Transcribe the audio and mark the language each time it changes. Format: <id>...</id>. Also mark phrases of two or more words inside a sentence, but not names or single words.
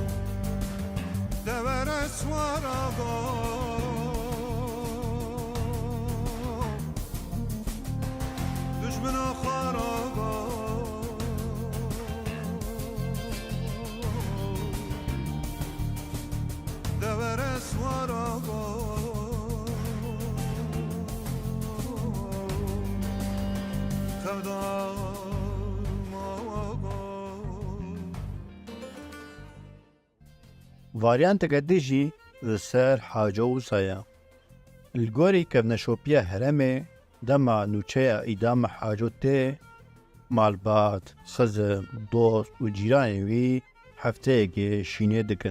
<ku>دور اسوار آگا دشمن آخار آگا دور اسوار آگا خودار Varyanteke dijî li ser Haco Wisa ye. Li gorî kevneşopiya heremê dema nûçeya îdama Haco tê, malbat, xizim, dost û cîranên wî hefteyekê şînê dikin.</ku>